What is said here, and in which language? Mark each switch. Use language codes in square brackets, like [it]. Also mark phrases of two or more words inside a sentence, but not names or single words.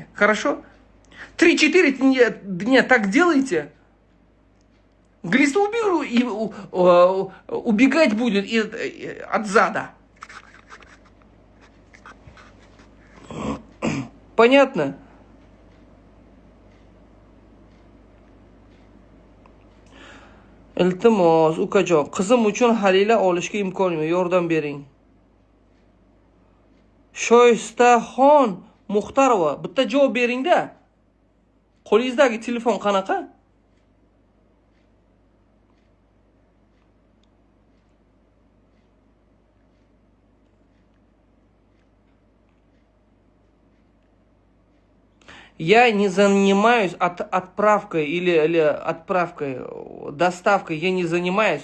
[ru] Хорошо? 3-4 дня так делайте. Глиста убегать будет от зада. Понятно? [uz] Iltimos, ukajon, qizim uchun Halila olishga imkon yo'q, yordam bering. Shoistaxon Muxtarova, bitta javob bering-da. Qo'lingizdagi telefon qanaqa? [ru] Я не занимаюсь отправкой или отправкой, доставкой, я не занимаюсь.